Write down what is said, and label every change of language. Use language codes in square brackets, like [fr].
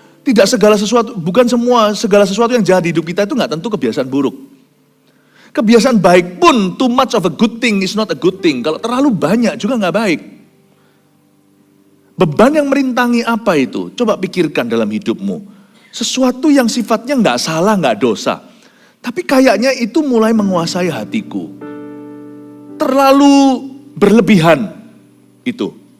[id] Segala sesuatu yang jahat di hidup kita itu nggak tentu kebiasaan buruk. Kebiasaan baik pun, [en] too much of a good thing is not a good thing. [id] Kalau terlalu banyak juga nggak baik. Beban yang merintangi apa itu? Coba pikirkan dalam hidupmu. Sesuatu yang sifatnya nggak salah, nggak dosa. Tapi kayaknya itu mulai menguasai hatiku. Terlalu berlebihan itu.